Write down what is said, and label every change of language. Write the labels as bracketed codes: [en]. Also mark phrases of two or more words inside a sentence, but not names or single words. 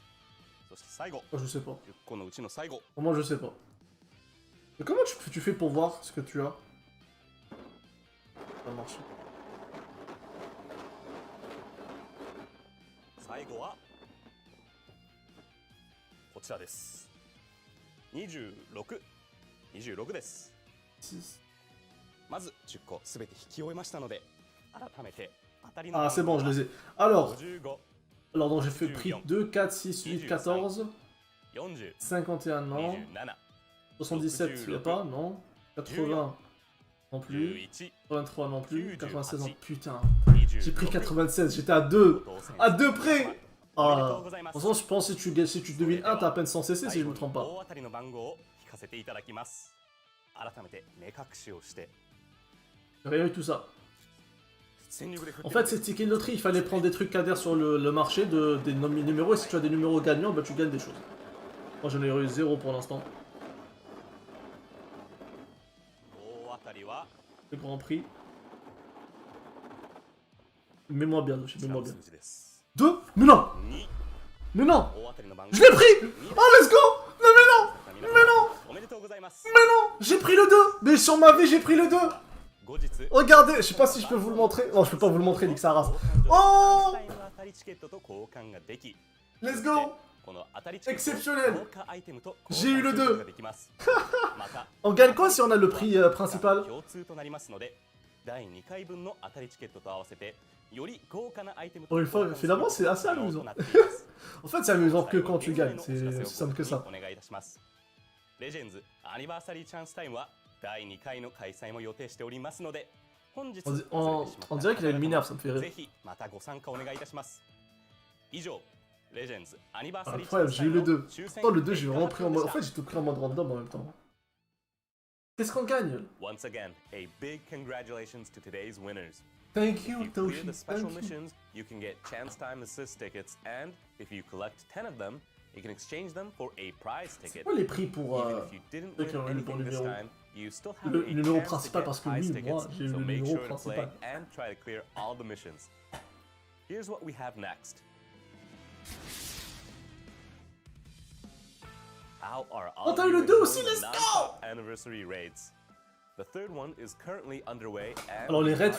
[ja] そして最後、 [fr] Oh, je sais pas. [ja] 10 個のうちの最後。 [fr] Moi, je sais pas. Mais comment tu fais pour voir ce que tu as? Ça marche. [ja] 最後はこちらです。26。26です。 6. まず10個すべて引き終えましたので、改めて当たりの [fr] Ah, c'est bon, je les ai. Alors, [ja] 55、 [fr] alors donc j'ai fait prix 2, 4, 6, 8, 14, [ja] 40、 [fr] 51, non. [ja] 27、 [fr] 77, y a pas, non. 80, non plus. [ja] 11、 [fr] 83, non plus. 96, non. Putain. [ja] 26。 [fr] J'ai pris 96, j'étais à 2. À 2 près. [ja] おめで Ah. とうございま [fr] De [ja] す。 [fr] toute façon, je pense que si tu devines 1, t'as à peine 100 CC si je me trompe pas. [ja] 大当たりの番号を聞かせていただきます。改めて目隠しをして。 [fr] J'ai rien eu tout ça. En fait, ces tickets de loterie, il fallait prendre des trucs cadres sur le marché, des numéros, et si tu as des numéros gagnants, bah tu gagnes des choses. Moi j'en ai eu 0 pour l'instant. [ja] 大当たりは [fr] Le Grand Prix. Mets-moi bien, mets-moi bien. [ja] 数字です。 [fr] 2? Mais non! [ja] 2、 [fr] Mais non! [ja] 大当たりの番号。 [fr] Je l'ai pris! [en] Oh, let's go! [fr] Non, mais non! [ja] 皆 [fr] Mais [ja] さん [fr] non! [ja] おめでとうございます。 [fr] Mais non! J'ai pris le 2! Mais sur ma vie, j'ai pris le 2! [ja] 後日、 [fr] Regardez, je sais pas si je peux vous le montrer. Non, je peux pas vous le montrer, Nick Saras. Oh! [ja] タイの当たりチケットと交換ができ、 [en] Let's go! [ja] この当たりチケット [fr] Exceptionnel! [ja] 豪華アイテムと [fr] J'ai eu le [ja] 交換すること [fr] 2. [ja] ができます。また [fr] On gagne quoi si on a le prix principal? [ja] 共通となりますので、第2回分の当たりチケットと合わせてより豪華なアイテムと [fr] Bon, une fois, finalement, c'est assez amusant. [ja] となっています。 [fr] En fait, c'est amusant que quand tu gagnes, c'est aussi simple que ça. [ja] お願いいたします。レジェンズアニバーサリーチャンスタイムは第2回の開催も予定しておりますので、本日 [fr] On dirait qu'il a une minerve, ça me fait [ja] ぜ [fr] rire. [ja] ひまたご参加お願いいたします。以上、レジェンズアニバーサリーチャ [fr] Incroyable, [ja] ンス [fr] j'ai [ja] タイ [fr] eu [ja] ム [fr] le 2. [ja] の抽選 [fr] Attends, le 2, j'ai vraiment [ja] 結 [fr] pris [ja] 果 [fr] en [ja] で [fr] mode. [ja] し [fr] En [ja] た。 [fr] fait, j'ai tout pris en mode random en même temps. Qu'est-ce qu'on gagne? [en] Once again, a big congratulations to today's winners. Thank If you, you clear Toshi. the special Thank you. missions, you can get chance time assist tickets, and if you collect 10 of them, you can exchange them for a prize ticket. [fr] Quoi les prix pour [en] Even if you didn't [fr] ceux qui [en] win [fr] ont eu le bon [en] anything this [fr] numéro? [en] time, you still have [fr] Le [en] a [fr] numéro [en] chance to [fr] principal, [en] get [fr] parce que [en] prize [fr] oui, moi, [en] tickets, [fr] j'ai eu [en] so [fr] le [en] make [fr] numéro [en] sure to play [fr] principal. [en] and try to clear all the missions. Here's what we have next. How are all [fr] t'as [en] of [fr] eu [en] you [fr] le 2 [en] enjoying [fr] aussi, [en] the let's non-stop anniversary raids? The third one is currently underway and [fr] Alors, les [en] we [fr] raids, [en] have a